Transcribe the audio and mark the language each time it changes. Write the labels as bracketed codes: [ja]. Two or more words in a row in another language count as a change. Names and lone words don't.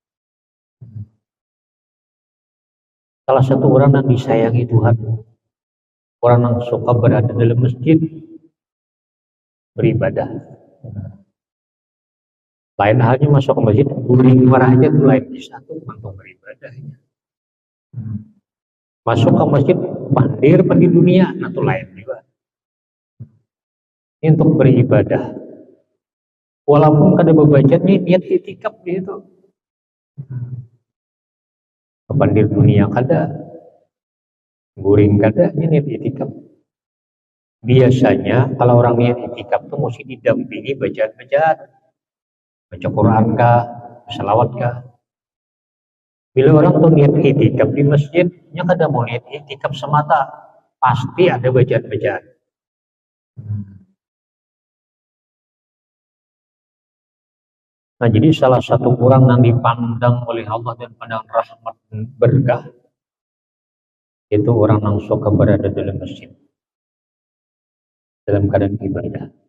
[id] Salah satu orang yang disayangi Tuhan, orang yang suka berada dalam masjid, beribadah. Lain halnya masuk ke masjid, guring marahnya itu lain, satu untuk beribadahnya. Masuk ke masjid, pandir di dunia, nah itu lain juga. Ini untuk beribadah. Walaupun kada membaca niat i'tikaf itu. [bjn] Pandir dunia kada, guring kada, ini niat i'tikaf. [id] Biasanya kalau orang niat itikaf tuh mesti didampingi bacaan-bacaan, baca Quran kah, selawat kah. Bila orang tuh niat itikaf di masjid, nya kada mau niat itikaf semata, pasti ada bacaan-bacaan. Nah, jadi salah satu orang yang dipandang oleh Allah dan pandang rahmat dan berkah itu orang yang suka berada dalam masjid dalam keadaan ibadah.